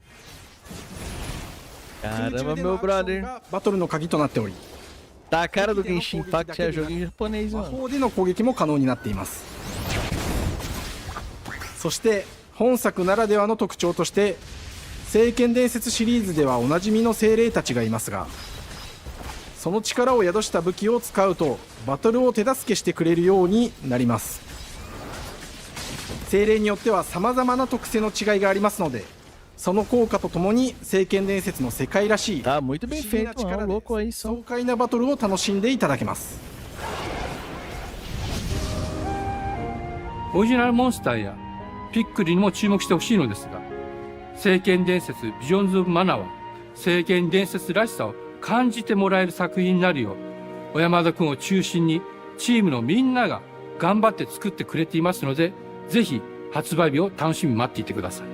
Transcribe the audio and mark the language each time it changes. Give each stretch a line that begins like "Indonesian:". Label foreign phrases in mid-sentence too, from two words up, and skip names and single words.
Portuguese: Caramba, meu brother.
Japanese: バトルの鍵となっており、
Portuguese: Tá a cara do
English: Genshin Impact,
Portuguese: é jogo em japonês,
Japanese: 魔
Portuguese: mano.
Japanese: 法での攻撃も可能になっています。そして本作ならではの特徴として、聖剣伝説シリーズではおなじみの精霊たちがいますが、その力を宿した武器を使うとバトルを手助けしてくれるようになります。精霊によっては様々な特性の違いがありますので、その効果とともに聖剣伝説の世界らしい
Portuguese: Tá muito bem feito, mano. Louco aí, só.
Japanese: 爽快なバトルを楽しんでいただけます。オリジナルモンスターやピックルにも注目してほしいのですが、聖剣伝説ビジョンズ・オブ・マナは聖剣伝説らしさを感じてもらえる作品になるよう、小山田君を中心にチームのみんなが頑張って作ってくれていますので、ぜひ発売日を楽しみに待っていてください。